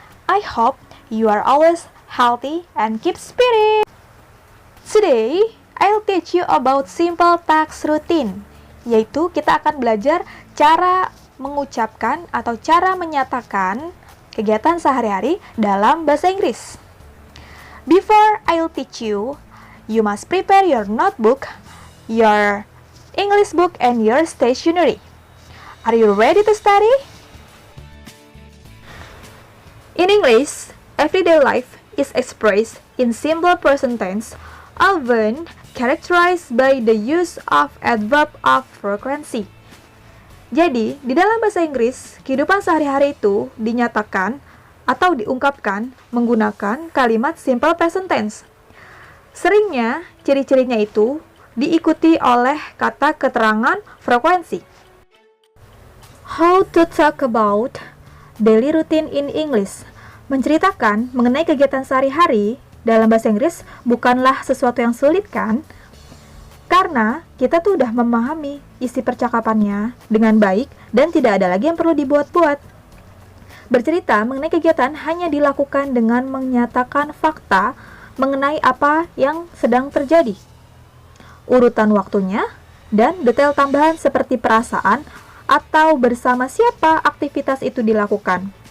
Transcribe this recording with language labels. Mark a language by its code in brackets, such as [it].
[en] I hope you are always healthy and keep spirit. Today, I'll teach you about simple text routine, [id] yaitu kita akan belajar cara mengucapkan atau cara menyatakan kegiatan sehari-hari dalam bahasa Inggris. [en] Before I'll teach you, you must prepare your notebook, your English book, and your stationery. Are you ready to study? In English, everyday life is expressed in simple present tense, often characterized by the use of adverb of frequency. [id] Jadi, di dalam bahasa Inggris, kehidupan sehari-hari itu dinyatakan atau diungkapkan menggunakan kalimat simple present tense. Seringnya, ciri-cirinya itu diikuti oleh kata keterangan frekuensi. [en] How to talk about daily routine in English. [id] Menceritakan mengenai kegiatan sehari-hari dalam bahasa Inggris bukanlah sesuatu yang sulit, kan? Karena kita tuh udah memahami isi percakapannya dengan baik dan tidak ada lagi yang perlu dibuat-buat. Bercerita mengenai kegiatan hanya dilakukan dengan menyatakan fakta mengenai apa yang sedang terjadi, urutan waktunya, dan detail tambahan seperti perasaan atau bersama siapa aktivitas itu dilakukan.